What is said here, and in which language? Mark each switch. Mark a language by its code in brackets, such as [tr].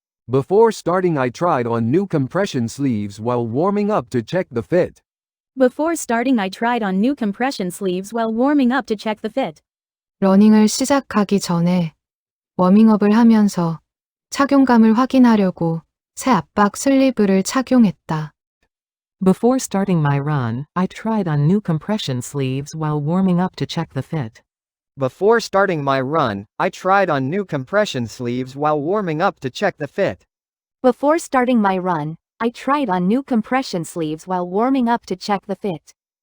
[en] Before starting, I tried on new compression sleeves while warming up to check the fit. Before starting, I tried on new compression sleeves while warming up to check the fit. [ko] 러닝을 시작하기 전에 워밍업을 하면서 착용감을 확인하려고 새 압박 슬리브를 착용했다. [en] Before starting my run, I tried on new compression sleeves while warming up to check the fit. Before starting my run, I tried on new compression sleeves while warming up to check the fit. Before starting my run, I tried on new compression sleeves while warming up to check the fit.